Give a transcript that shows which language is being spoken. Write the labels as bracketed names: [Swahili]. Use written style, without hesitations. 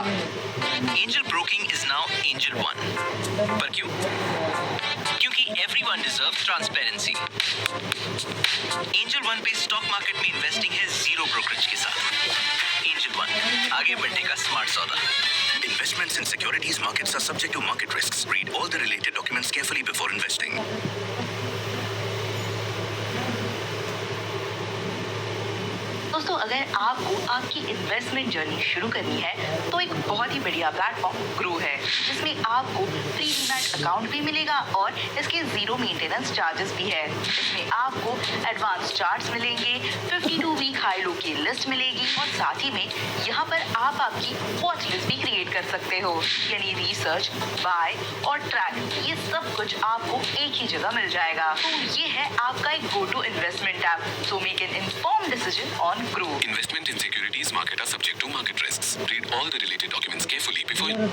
[English] Angel Broking is now Angel One. [Hindi] पर क्यों? क्योंकि [English] Everyone deserves transparency. [Hindi] Angel one पे स्टॉक मार्केट में इन्वेस्टिंग है जीरो ब्रोकरेज के साथ। एंजल वन, आगे बढ़ने का स्मार्ट सौदा। [English] Investments in securities markets are subject to market risks. Read all the related documents carefully before investing. [Hindi] दोस्तों, अगर आपको आपकी इन्वेस्टमेंट जर्नी शुरू करनी है तो एक बहुत ही बढ़िया प्लेटफॉर्म ग्रो है, जिसमें आपको फ्री डीमैट अकाउंट भी मिलेगा और इसके जीरो मेंटेनेंस चार्जेस भी है। इसमें आपको एडवांस चार्ट्स मिलेंगे, 52 वीक हाई लो की लिस्ट मिलेगी और साथ ही में यहाँ पर आप आपकी वॉच लिस्ट भी क्रिएट कर सकते हो, यानी रिसर्च, बाय और ट्रैक, ये सब कुछ आपको एक ही जगह मिल जाएगा। तो ये है आपका एक go to investment app. [English] So make an informed decision on Grow. Investment in securities market are subject to market risks. Read all the related documents carefully before.